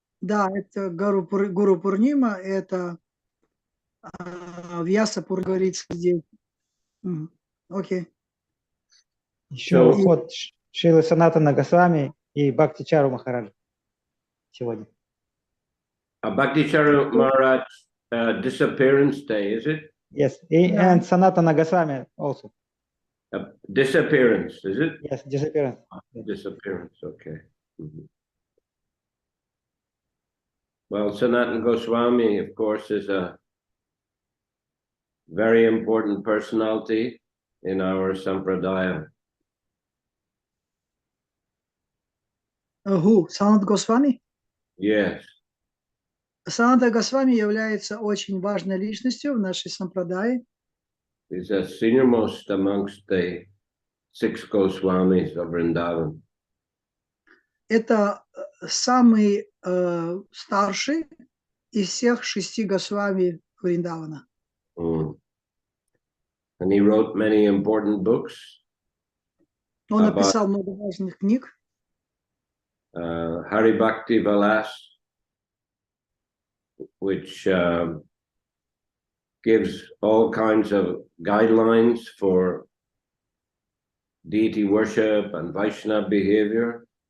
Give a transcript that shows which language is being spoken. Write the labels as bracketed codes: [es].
[ru] Да, это Гуру Пурнима, это Вьяса Пур говорится здесь. Окей. Еще уход Шрилы Санатана Госвами и Бхактичару Махараджа сегодня. [en] Bhaktичару Maharaj disappearance day, is it? Yes, and Sanatana Goswami also. Disappearance, is it? Yes, disappearance. Disappearance, okay. Well, Sanatana Goswami, of course, is a very important personality in our sampradaya. Who? Санат Госвами? Yes. [ru] Саната Госвами является очень важной личностью в нашей сампрадае. [en] He's the seniormost amongst the 6 Goswamis of Vrindavan. [ru] Это самый старший из всех 6 Госвами Вриндавана. [en] And he wrote many important books. [ru] Он написал много важных книг. [en] Hari Bhakti Vilas, which gives all kinds of guidelines for deity worship and Vaishnava behavior.